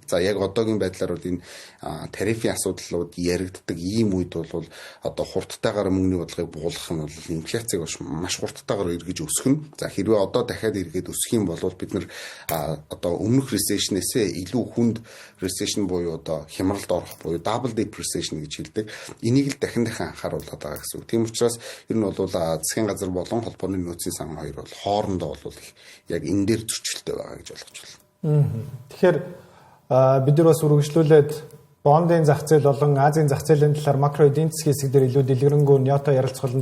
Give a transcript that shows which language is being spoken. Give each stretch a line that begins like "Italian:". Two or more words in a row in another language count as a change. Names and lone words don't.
Mongolian: За яг одоогийн байдлаар бол энэ тарифын асуудлууд яригддаг ийм үед бол одоо хурдтайгаар мөнгөний бодлогыг буулгах нь бол инфляцийг маш хурдтайгаар эргэж өсгөн. За хэрвээ одоо дахиад эргээд өсөх юм бол бид нар одоо өмнөх recession-ээсээ илүү хүнд recession буюу одоо хямралд орох буюу
English: double dip recession
Mongolian: гэж хэлдэг. Энийг л дахин анхааруулад байгаа гэсэн үг. Тийм учраас ер нь бол засгийн газар болон холбооны нөөцийн сан хоёр бол хоорондоо бол яг энэ дээр зөрчилтэй байгаа гэж ойлгож байна. Тэгэхээр бид нар бас үргэлжлүүлээд бондын зах зээл болон Азийн зах зээлийн талаар макро эдийн засгийн хэсэг дээр илүү дэлгэрэнгүй Ньото ярилцах болно.